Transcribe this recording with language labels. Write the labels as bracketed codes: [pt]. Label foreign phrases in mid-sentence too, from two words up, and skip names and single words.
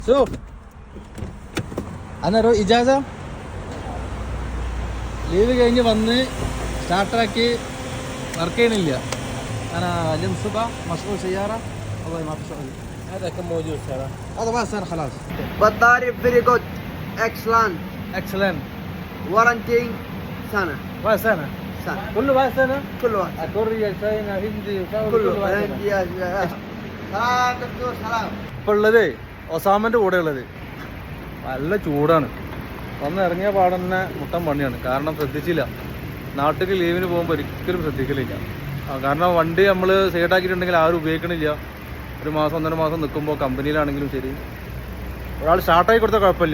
[ar] شوف أنا رو إجازة [ml] ലീവ് കഴിഞ്ഞ് വന്ന് സ്റ്റാർട്ടാക്കി വർക്ക് ചെയ്യണില്ല. [ar] أنا اليوم الصبح مشغول سيارة والله ما في شغل. هذا كم موجود سنة؟ هذا ما سنة خلاص. [en] battery very good excellent [ar] اكسلنت. وارنتي سنة ما سنة. سنة كله ما سنة. كل واحد كوريا ചൈന ഹിന്ദി كله هندي سلام دكتور سلام. [ml] ഇപ്പോൾ ഉള്ളത് ഒസാമൻ്റെ കൂടെ ഉള്ളത് നല്ല ചൂടാണ്. വന്ന് ഇറങ്ങിയ പാടന്നെ മുട്ടൻ പണിയാണ്. കാരണം ശ്രദ്ധിച്ചില്ല, നാട്ടിലേക്ക് ലീവിന് പോകുമ്പോൾ ഒരിക്കലും ശ്രദ്ധിക്കലില്ല. കാരണം വണ്ടി നമ്മൾ സൈഡാക്കിയിട്ടുണ്ടെങ്കിൽ ആരും ഉപയോഗിക്കണില്ല. ഒരു മാസം 1.5 മാസം നിൽക്കുമ്പോൾ കമ്പനിയിലാണെങ്കിലും ശരി, ഒരാൾ സ്റ്റാർട്ടായി കൊടുത്താൽ കുഴപ്പമില്ല.